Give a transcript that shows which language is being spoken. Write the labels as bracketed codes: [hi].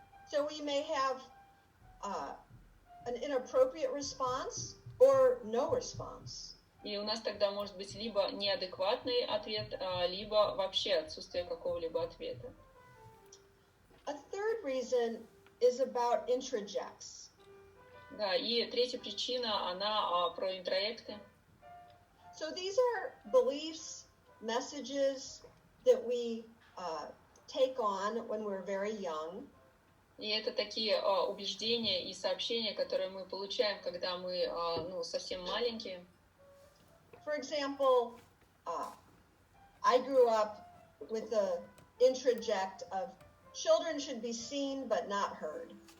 [en] So we may have an inappropriate response or no response. [ru] И у нас тогда может быть либо неадекватный ответ, либо вообще отсутствие какого-либо ответа. [en] A third reason is about introjects. [ru] Да, и третья причина, она про интроекты. [en] So these are beliefs, messages that we take on when we're very young. [ru] И это такие убеждения и сообщения, которые мы получаем, когда мы, ну, совсем маленькие. [en] For example, I grew up with the introject of children should be seen but not heard.